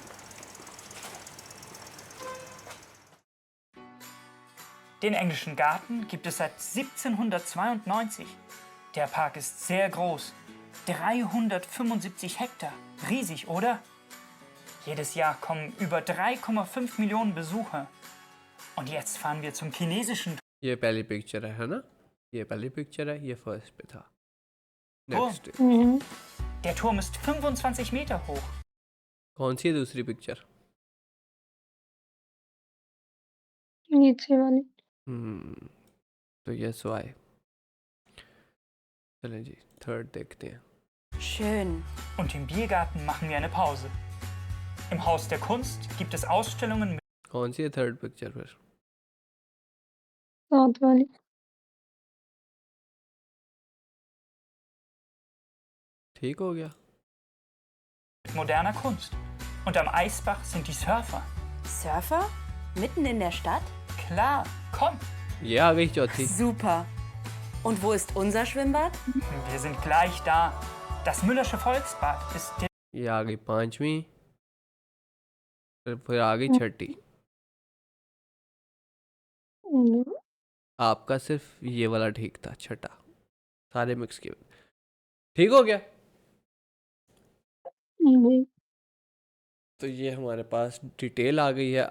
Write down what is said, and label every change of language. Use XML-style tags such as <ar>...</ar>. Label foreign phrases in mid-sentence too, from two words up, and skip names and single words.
<de>Den englischen Garten gibt es seit 1792. Der Park ist sehr groß. 375 Hektar. Riesig, oder? Jedes Jahr kommen über 3,5 Millionen Besucher. Und jetzt fahren wir zum chinesischen</de> <hi>ये पहली पिक्चर है ना? ये पहली पिक्चर है, ये फर्स्ट पे था। Oh. नेक्स्ट हम्म,</hi> <de>Der Turm ist 25 Meter hoch.</de> <hi>कौन सी है दूसरी पिक्चर? नीचे वाली तो ये सो आए। चलें जी, थर्ड देखते हैं।</hi> <de>Schön. Und im Biergarten machen wir eine Pause. Im Haus der Kunst gibt es Ausstellungen mit</de> <hi>कौन सी है थर्ड पिक्चर फिर? साथ वाली ठीक हो गया।</hi> <de>Moderner Kunst. Und am Eisbach sind die Surfer. Surfer? Mitten in der Stadt? Klar, komm.</de> <hi>ये आ गई चौथी।</hi> <de>Super. Und wo ist unser Schwimmbad? Wir sind gleich da. Das Müllersche Volksbad ist</de> <hi>ये आ गई पांचवी, फिर आ गई छठी। आपका सिर्फ ये वाला ठीक था, छठा, सारे मिक्स किए। ठीक हो गया। तो ये हमारे पास डिटेल आ गई है।</hi>